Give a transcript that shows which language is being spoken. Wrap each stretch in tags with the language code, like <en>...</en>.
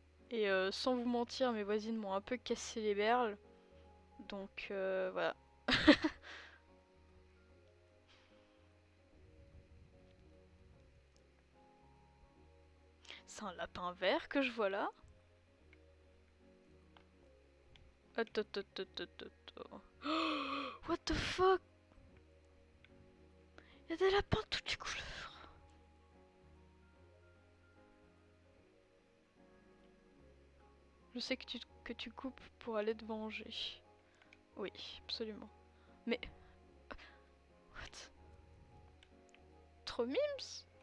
<fr>Et sans vous mentir mes voisines m'ont un peu cassé les berles. Donc voilà. C'est un lapin vert que je vois là. Attends, attends, attends, attends.</fr> <en>What the fuck?</en> <fr>Y'a des lapins de toutes les couleurs. Je sais que tu coupes pour aller te venger. Oui, absolument. Mais... What? Trop mimes?</fr>